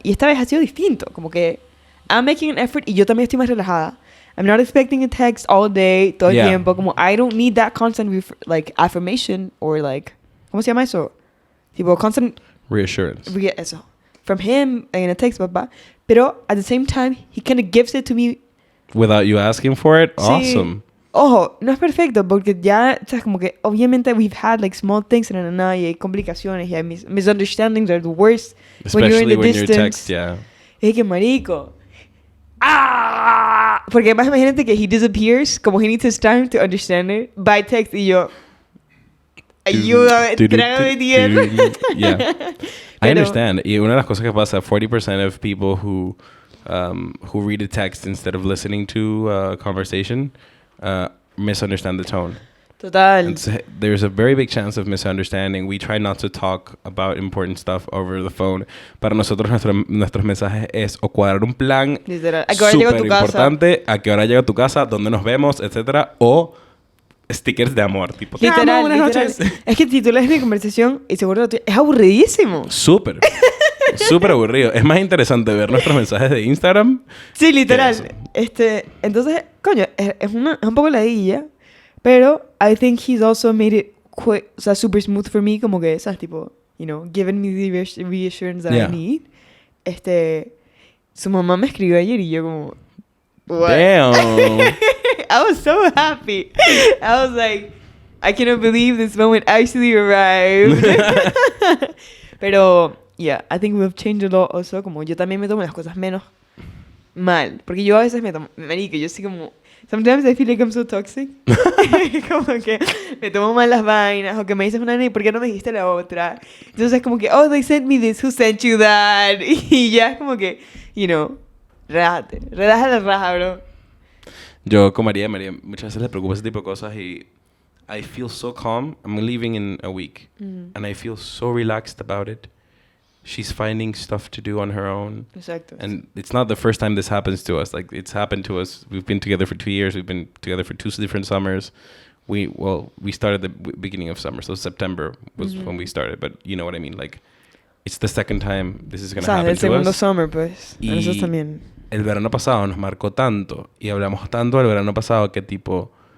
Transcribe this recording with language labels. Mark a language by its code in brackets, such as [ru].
[es] Y esta vez ha sido distinto. Como que [en] I'm making an effort [es] y yo también estoy más relajada. [en] I'm not expecting a text all day, [es] todo el tiempo. [en] Como I don't need that constant, like, affirmation or like, [es] ¿cómo se llama eso? Tipo, [en] constant... Reassurance. [es] Eso. [en] From him in a text, papá. [es] Pero [en] at the same time, he kind of gives it to me. Without you asking for it? [es] Sí. [en] Awesome. [es] Ojo, no es perfecto porque ya, o sea, como que obviamente [en] we've had like small things [es] y hay complicaciones y hay [en] misunderstandings are the worst. Especially when you're distance. text, yeah. [es] Es que marico. ¡Ah! Porque además imagínate que [en] he disappears, como he needs his time to understand it, by text [es] y yo... Ayúdame, trágame tierra. [en] Yeah. I understand. [es] Y una de las cosas que pasa, [en] 40% of people who read a text instead of listening to a conversation misunderstand the tone. [es] Total. [en] There's a very big chance of misunderstanding. We try not to talk about important stuff over the phone. [es] Para nosotros nuestros mensajes es o cuadrar un plan súper importante, a qué hora llega a tu casa, dónde nos vemos, etcétera, o stickers de amor, tipo, literal, buenas noches. Es que si tú lees mi conversación y seguro es aburridísimo. Súper aburrido. Es más interesante ver nuestros mensajes de Instagram. Sí, literal. Entonces, coño, es un poco ladilla, pero [en] I think he's also made it quick, [es] o sea, [en] super smooth for me, [es] como que, ¿sabes? Tipo, [en] you know, giving me the reassurance that I need. [es] Su mamá me escribió ayer y yo como... [en] What? Damn. I was so happy. I was like, I cannot believe this moment actually arrived. [es] Pero, [en] yeah, I think we've changed a lot also. [es] Como yo también me tomo las cosas menos mal. Porque yo a veces me tomo... Marica, yo sí como... [en] Sometimes I feel like I'm so toxic. [es] Como que me tomo mal las vainas. O que me dices una y ¿por qué no me dijiste la otra? Entonces es como que, [en] oh, they sent me this. Who sent you that? [es] Y ya es como que, [en] you know, [es] relájate. Relaja la raja, bro. Yo con María muchas veces le preocupa ese tipo de cosas y [en] I feel so calm. I'm leaving in a week. And I feel so relaxed about it. She's finding stuff to do on her own. [es] Exacto. [en] And it's not the first time this happens to us. Like, it's happened to us. We've been together for 2 years. We've been together for 2 different summers. We started the beginning of summer. So September was when we started. But you know what I mean? Like, it's the second time this is going to happen to us. [es] El segundo summer, pues. Y nosotros también. El verano pasado nos marcó tanto. Y hablamos tanto del verano pasado que tipo...